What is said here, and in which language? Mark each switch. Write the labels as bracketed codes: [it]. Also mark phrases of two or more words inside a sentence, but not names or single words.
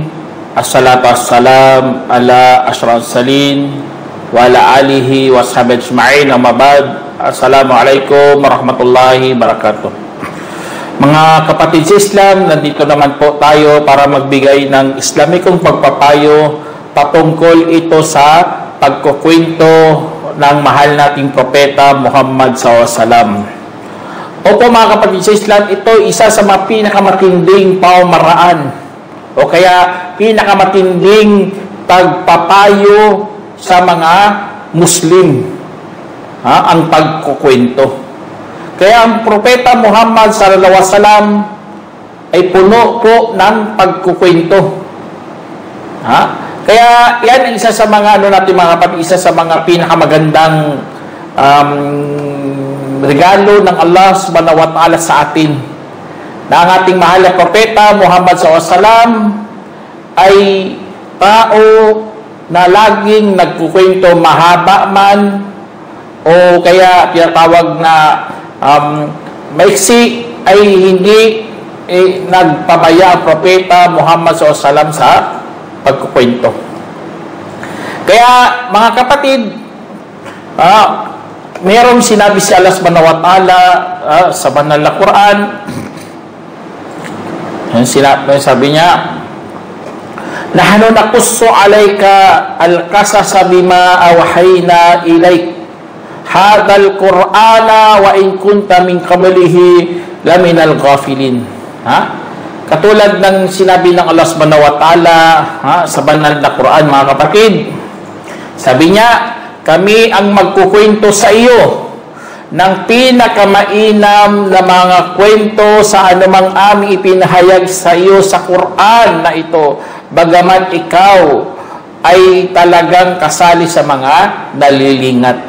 [ar] الصلاة والسلام على أشرف المرسلين وعلى آله وصحبه أجمعين أما بعد. السلام عليكم ورحمة الله وبركاته. [tl] Mga kapatid sa Islam, nandito naman po tayo para magbigay ng Islamikong pagpapayo patungkol ito sa pagkukwento ng mahal nating propeta Muhammad SAW. Opo mga kapatid sa Islam, ito isa sa mga pinakamatinding pamamaraan o kaya pinakamatinding pagpapayo sa mga Muslim, ang pagkukwento. Kaya ang propeta Muhammad [ar] صلى الله عليه وسلم [tl] ay puno po ng pagkukwento. Kaya yan ang isa sa mga natin mga kapatid, isa sa mga pinakamagandang regalo ng [ar] الله سبحانه وتعالى [tl] sa atin, na ang ating mahal na propeta Muhammad [ar] صلى الله عليه وسلم [tl] ay tao na laging nagkukwento, mahaba man o kaya tinatawag na maiksi, ay hindi nagpabaya ang propeta Muhammad SAW sa pagkukwento. Kaya mga kapatid, mayroong sinabi si [ar] الله سبحانه وتعالى [tl] sa banal na Quran. Sabi niya, [ar] نحن نقص عليك القصص بما أوحينا إليك هذا القرآن وإن كنت من قبله لمن الغافلين. [tl] Katulad ng sinabi ng [ar] الله سبحانه وتعالى [tl] sa banal na Quran, mga kapatid. Sabi niya, kami ang magkukwento sa iyo ng pinakamainam na mga kwento sa anumang aming ipinahayag sa iyo sa Quran na ito, bagamat ikaw ay talagang kasali sa mga nalilingat.